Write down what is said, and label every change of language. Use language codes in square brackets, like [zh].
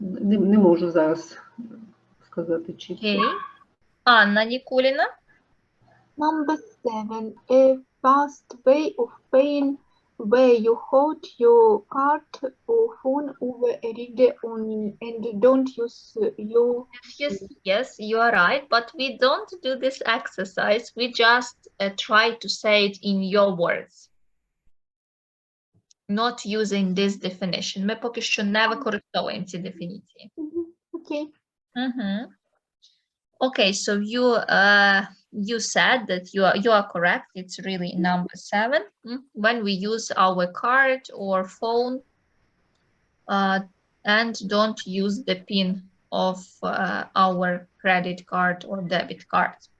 [uk] Не можу зараз сказати чітко. [en] Okay. Анна Нікуліна. Number 7. A fast way of paying where you hold your card or phone over a reader and don't use your... Yes, you are right, but we don't do this exercise. We just try to say it in your words. Not using this definition. [uk] Ми поки що не використовуємо ці дефініції. [en] Okay. Okay, so you said that you are correct. It's really number 7. When we use our card or phone and don't use the PIN of our credit card or debit card.